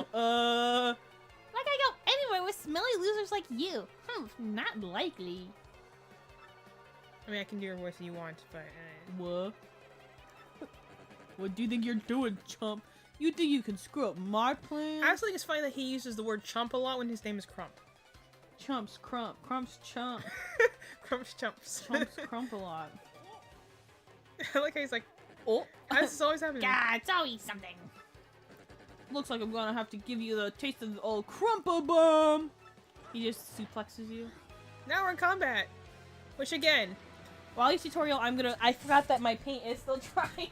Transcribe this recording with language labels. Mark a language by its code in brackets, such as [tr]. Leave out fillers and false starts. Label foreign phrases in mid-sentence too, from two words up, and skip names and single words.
[en] Like I go anywhere with smelly losers like you. Not likely. I mean, I can do your voice if you want, but... What? What do you think you're doing, chump? You think you can screw up my plan? I also think it's funny that he uses the word chump a lot when his name is Crump. Chumps, crump. Crump's chump. Crump's chumps. Chumps crump a lot. I like how he's like, Oh. this is always happening. God, it's always something. Looks like I'm gonna have to give you the taste of the old Crumpa Bum. He just suplexes you. Now we're in combat. Which again... While he's tutorial, I forgot that my paint is still dry.